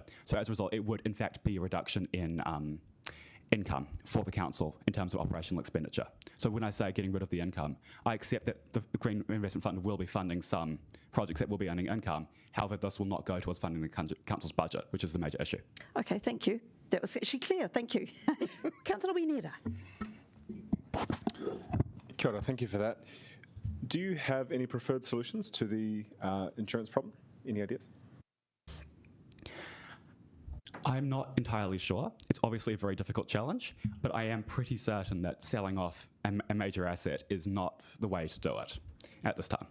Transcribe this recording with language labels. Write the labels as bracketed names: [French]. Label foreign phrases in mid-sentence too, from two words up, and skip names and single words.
[English] So as a result, it would in fact be a reduction in income for the council in terms of operational expenditure. So when I say getting rid of the income, I accept that the Green Investment Fund will be funding some projects that will be earning income. However, this will not go towards funding the council's budget, which is the major issue. Okay, thank you. That was actually clear. Thank you. Councillor Winera. [Māori] Kia ora, [English] thank you for that. Do you have any preferred solutions to the insurance problem? Any ideas? I'm not entirely sure. It's obviously a very difficult challenge, but I am pretty certain that selling off a major asset is not the way to do it at this time.